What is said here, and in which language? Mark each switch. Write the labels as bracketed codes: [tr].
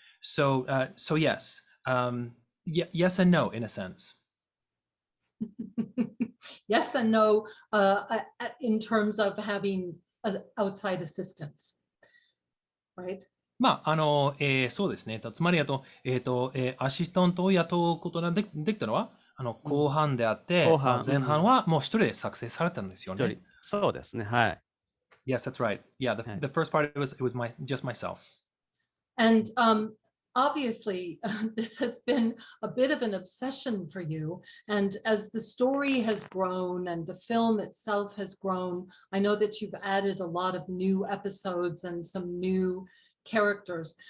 [en] So yes, yes and no in a sense. Yes and no, in terms of having outside assistance, right? [ja] まあ、そうですね。つまり、アシスタントを雇うことができたのは、後半であって、まあ、前半はもう一人で作成されたんですよね。そうですね。はい。 [en] Yes, that's right. Yeah, the first part it was just myself. And obviously, this has been a bit of an obsession for you. And as the story has grown and the film itself has grown, I know that you've added a lot of new episodes and some new characters.